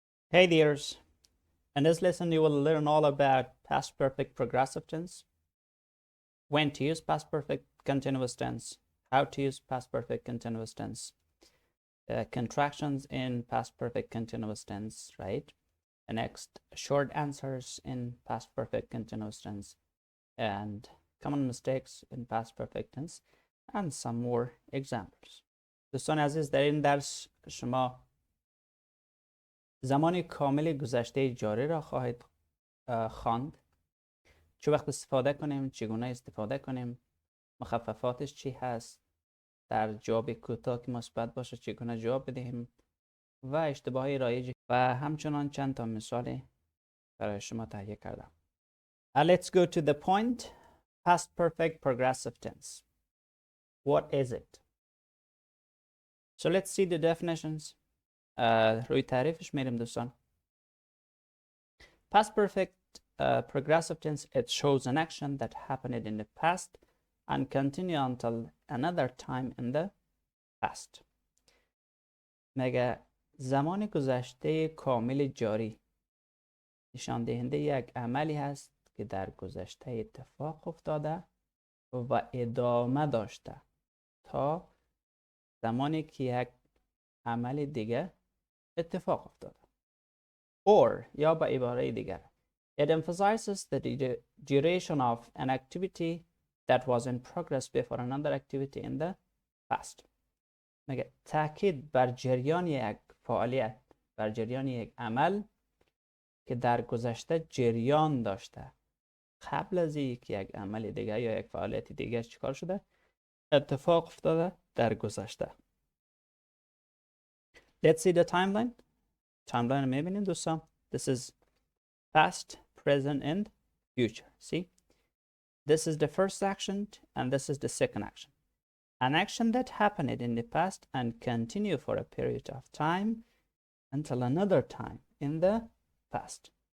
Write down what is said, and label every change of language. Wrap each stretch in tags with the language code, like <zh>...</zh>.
<en>Hey dears, in this lesson you will learn all about past perfect progressive tense, when to use past perfect continuous tense, how to use past perfect continuous tense, contractions in past perfect continuous tense, right? And next, short answers in past perfect continuous tense, and common mistakes in past perfect tense, and some more examples.</en> <fa>دوستان عزیز، در این درس شما زمان کامل گذشته جاری را خواهید خواند. چه وقت استفاده کنیم، چگونه استفاده کنیم، مخففاتش چی هست، در جواب کوتاه که مثبت باشه چگونه جواب بدهیم و اشتباهی رایج و همچنان چند تا مثال برای شما تهیه کردم.</fa> <en>Let's go to the point. Past perfect progressive tense. What is it? So let's see the definitions.</en> <fa>روی تعریفش میریم دوستان.</fa> <en>Past perfect progressive tense, it shows an action that happened in the past and continue until another time in the past.</en> <fa>مگه زمان گذشته کامل جاری نشان دهنده یک عملی هست که در گذشته اتفاق افتاده و ادامه داشته تا زمانی که یک عمل دیگه اتفاق افتاده.</fa> <en>Or</en> <fa>یا با عباره دیگر,</fa> <en>it emphasizes the duration of an activity that was in progress before another activity in the past.</en> <fa>مگه تاکید بر جریان یک فعالیت، بر جریان یک عمل که در گذشته جریان داشته قبل از اینکه یک عمل دیگه یا یک فعالیت دیگه چیکار شده؟ اتفاق افتاده در گذشته.</fa> <en>Let's see the timeline.</en> <fa>Timeline میبینید دوستان.</fa> <en>This is past, present and future. See? This is the first action and this is the second action. An action that happened in the past and continue for a period of time until another time in the past.</en>